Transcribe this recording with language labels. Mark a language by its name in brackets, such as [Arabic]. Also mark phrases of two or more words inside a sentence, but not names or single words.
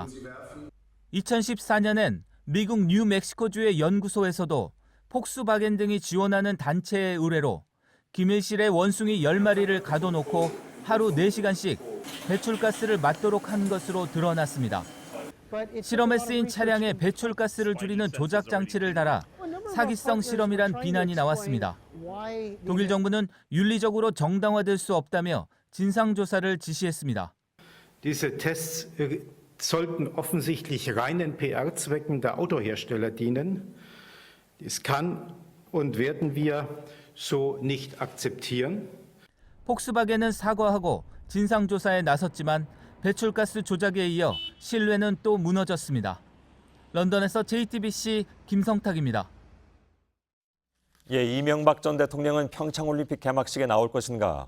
[Korean] 2014년엔 미국 뉴멕시코주의 연구소에서도 폭스바겐 등이 지원하는 단체의 의뢰로 기밀실에 원숭이 10마리를 가둬놓고 하루 4시간씩 배출가스를 맡도록 한 것으로 드러났습니다. 실험에 쓰인 차량에 배출가스를 줄이는 조작 장치를 달아 사기성 실험이란 비난이 나왔습니다. 독일 정부는 윤리적으로 정당화될 수 없다며 진상조사를 지시했습니다. [German] Diese Tests sollten offensichtlich reinen PR-Zwecken der Autohersteller dienen. Das kann und werden wir so nicht akzeptieren. [Korean] 폭스바겐은 사과하고 진상조사에 나섰지만 배출가스 조작에 이어 신뢰는 또 무너졌습니다. 런던에서 JTBC 김성탁입니다. 이명박 전 대통령은 평창올림픽 개막식에 나올 것인가?